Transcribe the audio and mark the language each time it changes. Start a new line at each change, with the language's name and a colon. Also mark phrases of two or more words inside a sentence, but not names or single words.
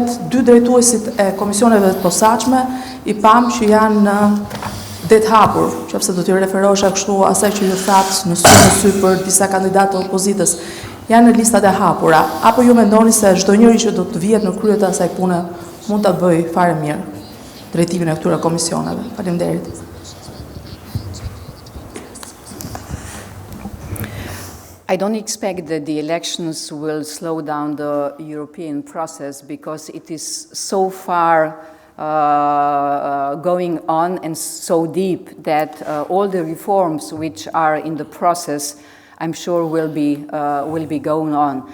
Albanian: Dy drejtuesit e komisioneve të posaçme I pam që janë në det hapur, qofse do t'ju referosha kështu asaj që ju thatë në sy për disa kandidatë të opozitës, janë në listat e hapura, apo ju mendoni se çdo njëri që do të vihet në krye të asaj pune mund ta bëj fare mirë drejtimin e këtyre komisioneve? Faleminderit.
English: I don't expect that the elections will slow down the European process, because it is so far going on and so deep that all the reforms which are in the process I'm sure will be going on.